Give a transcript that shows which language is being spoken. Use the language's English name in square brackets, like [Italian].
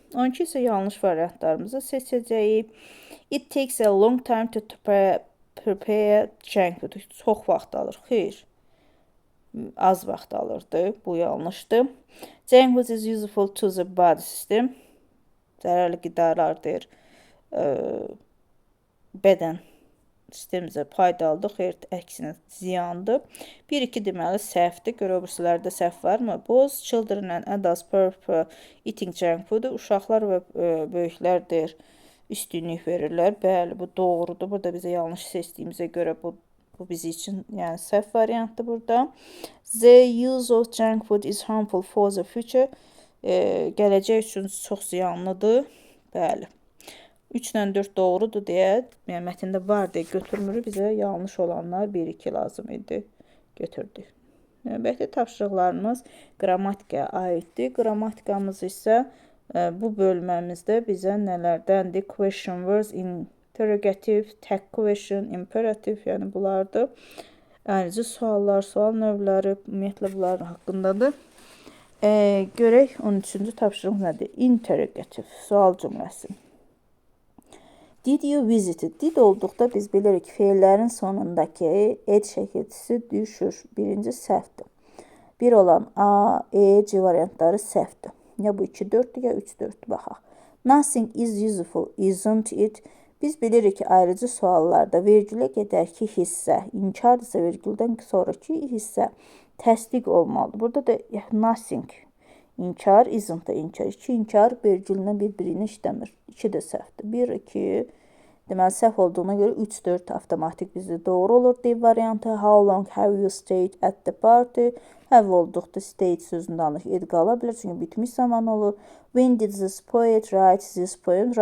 [Azerbaijani] 12 isə yanlış variantlarımızı seçəcəyik. [English] It takes a long time to prepare junk food. [Azerbaijani] Çox vaxt alır. Xeyr. Az vaxt alırdı. Bu yanlışdır. [English] Junk food is useful to the body system. [Azerbaijani] Zərərli qidalardır. Bədən sistemimizə faydalıdır. Xeyr, əksinə ziyandır. 1-2 deməli səhvdir. Görə öbürsülərdə səhv varmı? [English] Both children and adults prefer eating junk food. [Azerbaijani] Uşaqlar və böyüklərdir. Üstünlük verirlər. Bəli, bu doğrudur. Burada bizə yanlış seçdiyimizə görə bu bizim üçün yəni səhv variantdır burada. [English] The use of junk food is harmful for the future. [Azerbaijani] Gələcək üçün çox ziyanlıdır. Bəli. 3-lə 4 doğrudur deyə, yəni mətndə var deyə götürmürük. Bizə yanlış olanlar 1-2 lazım idi. Götürdük. Növbəti tapşırıqlarımız qrammatikaya aiddir. Qrammatikamız isə bu bölməmizdə bizə nələrdəndir? [English] Question words, interrogative, tag question, imperative, [Azerbaijani] yəni bunlardır. Ayrıca suallar, sual növləri, ümumiyyətlə bunlar haqqındadır. Görək 13-cü tapşırıq nədir? Interrogative, sual cümləsi. [English] Did you visit it? [Azerbaijani] Did olduqda biz bilirik ki, feillərin sonundakı ed şəkilçisi düşür. Birinci səhvdir. 1 olan A, E, C variantları səhvdir. Ya bu 2-4-dür, ya 3-4-dür. Baxaq. [English] Nothing is useful, isn't it? [Azerbaijani] Biz bilirik ki, ayrıcı suallarda vergilə gedər ki, hissə, inkardırsa vergildən sonraki hissə təsdiq olmalıdır. Burada da nothing, inkar, isn't da inkar. 2 inkar vergilinə bir-birini işləmir. 2 də səhvdir. 1, 2, deməli səhv olduğuna görə 3, 4 avtomatik bizdə doğru olur. D variantı, [English] how long have you stayed at the party? [Azerbaijani] Have olduqda stayed sözündə anlıq ed qala bilər, çünki bitmiş zaman olur. [English] When did this poet write this poem?